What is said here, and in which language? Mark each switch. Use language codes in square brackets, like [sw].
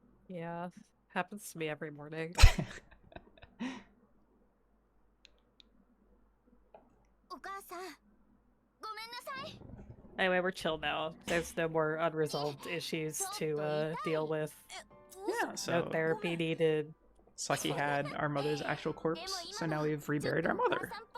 [en] Yeah, happens to me every morning. [ja] お母さん、ごめんなさい。 [en] Anyway, we're chill now. There's no more unresolved issues to deal with. Yeah, No so therapy needed. Saki had our mother's actual corpse, so now we've reburied our mother.